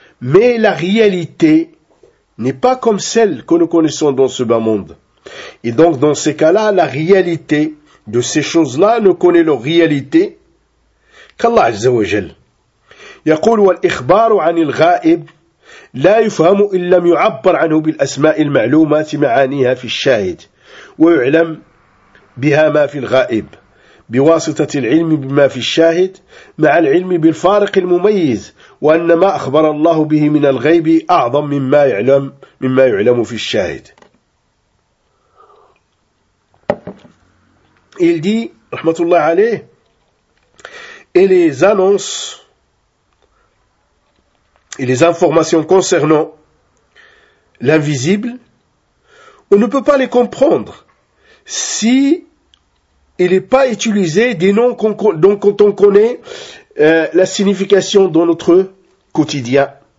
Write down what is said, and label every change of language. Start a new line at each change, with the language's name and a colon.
French: Mais la réalité n'est pas comme celle que nous connaissons dans ce bas monde. Et donc, dans ces cas-là, la réalité de ces choses-là ne connaît leur réalité qu'Allah Azza wa Jal.
Arabic: يقول والإخبار عن الغائب لا يفهم إن لم يعبر عنه بالأسماء المعلومات معانيها في الشاهد ويعلم بها ما في الغائب بواسطة العلم بما في الشاهد مع العلم بالفارق المميز وأن ما أخبر الله به من الغيب أعظم مما يعلم في الشاهد.
French: Il dit,
Arabic: rahmatullah alayh,
French: et les annonces et les informations concernant l'invisible, on ne peut pas les comprendre si il n'est pas utilisé des noms dont on connaît la signification dans notre quotidien.